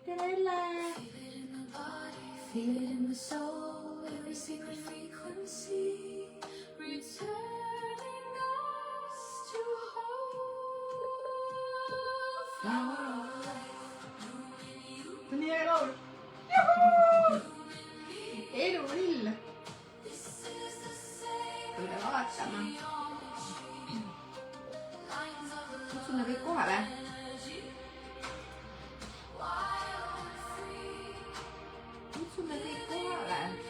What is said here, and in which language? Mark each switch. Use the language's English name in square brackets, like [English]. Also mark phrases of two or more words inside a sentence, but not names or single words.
[English] Feel it in the body, feel it in the soul. Every secret frequency returning us to whole. Flower of life. [Estonian] Nii hea laul. Elurill. Tule vaatama. Kutsume kõik kohale. Kutsume kõik kohale.